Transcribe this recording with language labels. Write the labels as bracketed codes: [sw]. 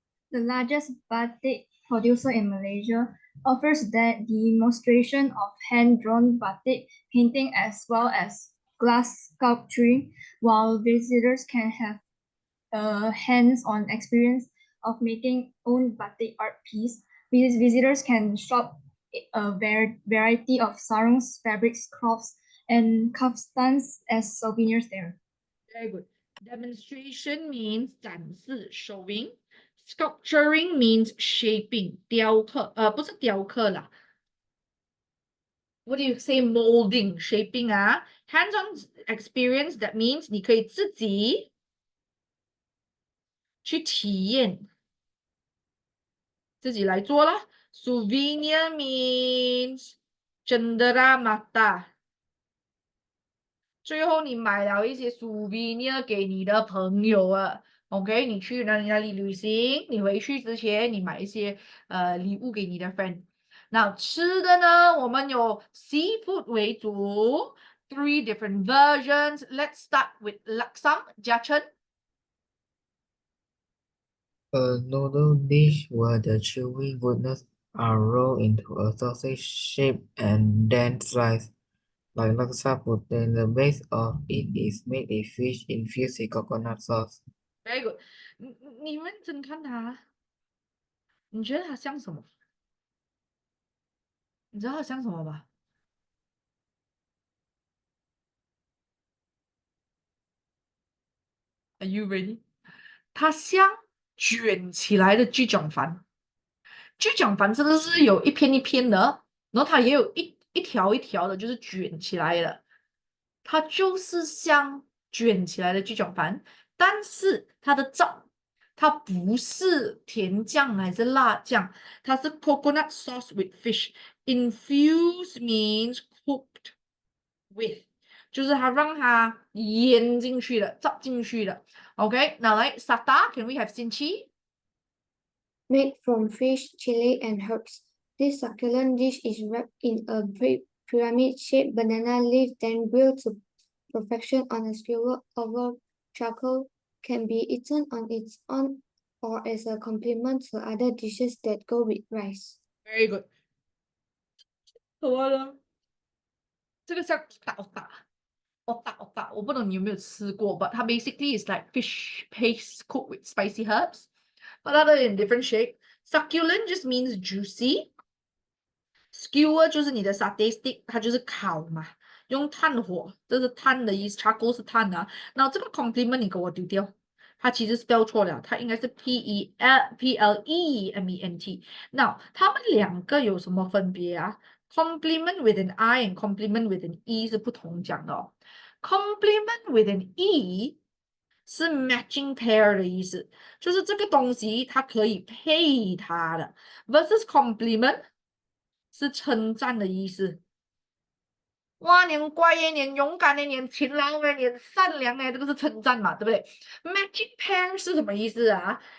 [en] The largest batik producer in Malaysia offers the demonstration of hand-drawn batik painting as well as glass sculpturing, while visitors can have a hands-on experience of making own batik art piece. Visitors can shop a variety of sarongs, fabrics, crafts, and kaftans as souvenirs there. Very good. Demonstration means [zh] 展示 [en] showing. Sculpturing means shaping [zh] 雕刻，不是雕刻啦。 [en] What do you say? Molding, shaping [zh] 啊。 [en] Hands-on experience that means [zh] 你可以自己去体验，自己来做啦。 [en] Souvenir means [ms] cendera mata。 [zh] 最后你买了一些 souvenir 给你的朋友啊，OK？你去哪里旅行，你回去之前你买一些礼物给你的 friend。那吃的呢，我们有 seafood 为主， [en] three different versions. Let's start with laksam, Jiachen. A noodle dish where the chewy goodness are rolled into a sausage shape and then sliced. Like laksa put in the base of it is made a fish infused with coconut sauce. Very good. [zh] 你认真看它，你觉得它像什么？你知道它像什么吧？ [en] Are you ready？ [zh] 它像卷起来的鸡胗饭。就讲反真的是有一片一片的，然后它也有一条一条的，就是卷起来的，它就是像卷起来的鸡脚饭，但是它的酱它不是甜酱还是辣酱，它是 [en] coconut sauce with fish。 Infuse means cooked with， [zh] 就是它让它腌进去的，炸进去的。 [en] OK， [zh] 那来 [en] Sata，can we have Sinchi？ Made from fish, chili, and herbs. This succulent dish is wrapped in a pyramid-shaped banana leaf, then grilled to perfection on a skewer over charcoal. Can be eaten on its own or as a complement to other dishes that go with rice. Very good。 [zh] 什么呢？这个叫我不懂你有没有吃过， [en] but 它 basically is like fish paste cooked with spicy herbs, but other in different shape. Succulent just means juicy. [zh] Skewer 就是你的 satay stick，它就是烤嘛，用炭火，这是炭的意思，charcoal 是炭啊。然后这个 complement 你给我丢掉，它其实 spell 错了，它应该是 Plement。那它们两个有什么分别啊？ [en] Complement with an I and complement with an E [zh] 是不同讲的哦。 [en] Complement with an E [zh] 是 [en] matching pair [zh] 的意思，就是这个东西它可以配它的，versus complement 是称赞的意思。哇，你很乖耶，你很勇敢耶，你很勤劳耶，你很善良耶，这个是称赞嘛，对不对？ [en] Magic pair [zh] 是什么意思啊？